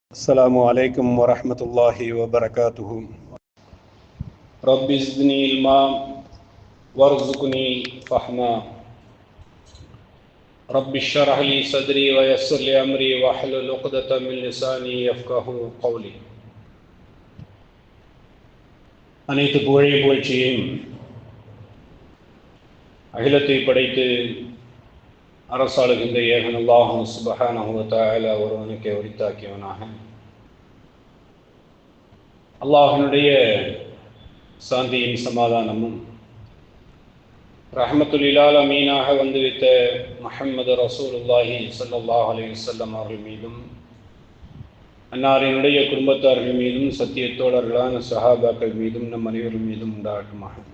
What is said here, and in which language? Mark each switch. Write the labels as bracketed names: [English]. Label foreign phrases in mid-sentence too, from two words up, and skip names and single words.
[Arabic] السلام عليكم ورحمة الله وبركاته. رب زدني علما وارزقني فهما. رب اشرح لي صدري ويسر لي أمري واحلل عقدة من لساني يفقهوا قولي. [Tamil] அனைத்து புகழையும் புகழ்ச்சியும் அகிலத்தை படைத்து அரசாளுகின்ற ஏகன் அல்லாஹ் [Arabic] سبحانه وتعالى [Tamil] ஒருவனுக்கே உரித்தாக்கியவனாக அல்லாஹ்வினுடைய சாந்தியும் சமாதானமும் [Arabic] رحمة للعالمين [Tamil] வந்துவிட்ட முஹம்மது [Arabic] رسول الله صلى الله عليه وسلم [Tamil] அவர்கள் மீதும் அன்னாரினுடைய குடும்பத்தார்கள் மீதும் சத்திய தோழர்களான சஹாபாக்கள் மீதும் நம் அனைவர்கள் மீதும் உண்டாகட்டுமாக.